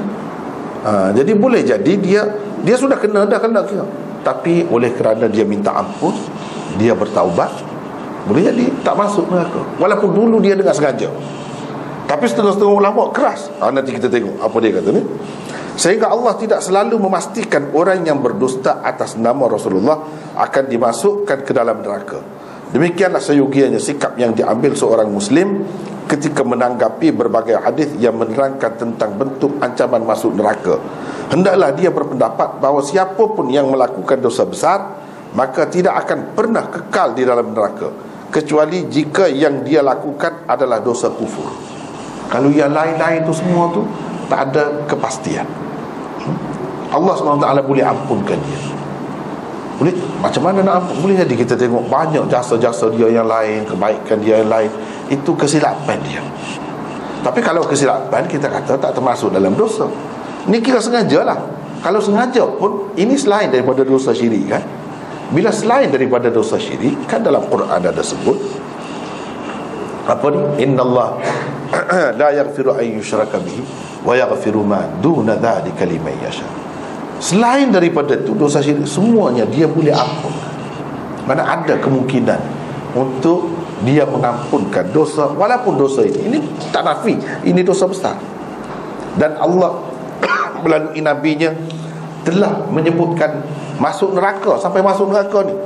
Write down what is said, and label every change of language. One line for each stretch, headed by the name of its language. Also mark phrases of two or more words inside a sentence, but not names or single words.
Malay: Jadi boleh jadi dia sudah kena kira. Tapi oleh kerana dia minta ampun, dia bertaubat, boleh jadi tak masuk neraka. Walaupun dulu dia dengan sengaja. Tapi setengah-setengah ulama keras. Nanti kita tengok apa dia kata ni.
Indonesian: Sehingga Allah tidak selalu memastikan orang yang berdusta atas nama Rasulullah akan dimasukkan ke dalam neraka. Demikianlah seyogianya sikap yang diambil seorang Muslim ketika menanggapi berbagai hadis yang menerangkan tentang bentuk ancaman masuk neraka. Hendaklah dia berpendapat bahawa siapa pun yang melakukan dosa besar, maka tidak akan pernah kekal di dalam neraka, kecuali jika yang dia lakukan adalah dosa kufur.
Malay: Kalau yang lain-lain tu semua tu tak ada kepastian. Allah SWT boleh ampunkan dia. Boleh, macam mana nak ampun? Boleh jadi kita tengok banyak jasa-jasa dia yang lain, kebaikan dia yang lain, itu kesilapan dia. Tapi kalau kesilapan kita kata tak termasuk dalam dosa. Ini kira sengaja lah. Kalau sengaja pun ini selain daripada dosa syirik kan. Bila selain daripada dosa syirik, kan dalam Quran ada sebut apa ni?
Arabic: إن الله لا يغفر أن يشرك به ويغفر ما دون ذلك لمن يشاء.
Malay: Selain daripada itu dosa syirik semuanya dia boleh ampunkan. Mana ada kemungkinan untuk dia mengampunkan dosa, walaupun dosa ini tak nafi, ini dosa besar. Dan Allah melalui nabinya telah menyebutkan masuk neraka, sampai masuk neraka ni.